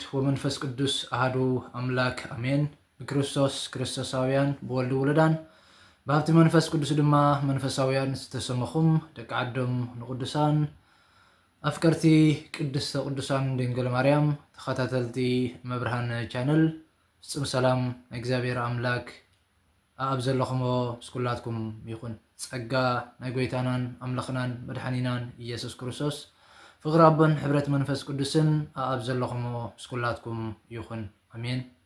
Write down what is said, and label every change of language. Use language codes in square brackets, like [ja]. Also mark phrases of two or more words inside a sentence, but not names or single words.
[gez] ወመንፈስ ቅዱስ አሐዱ አምላክ አሜን። [ti] በክርስቶስ ክርስቶሳውያን በወልድ ውሉዳን በሀብቲ መንፈስ ቅዱስ ድማ መንፈሳውያን ዝተሰመኹም ደቂ ዓዶም ንቅዱሳን ኣፍቀርቲ ቅድስተ ቅዱሳን ድንግል ማርያም ተኸታተልቲ መብርሃን ቻነል ፍጹም ሰላም ናይ እግዚአብሔር አምላክ ኣብ ዘለኹሞ ምስ ኩላትኩም ይኹን። ጸጋ ናይ ጎይታናን ኣምላኽናን መድሓኒናን ኢየሱስ ክርስቶስ ፍቅሪ ኣቦን ሕብረት መንፈስ ቅዱስን ኣብ ዘለኹሞ ምስ ኩላትኩም ይኹን አሜን።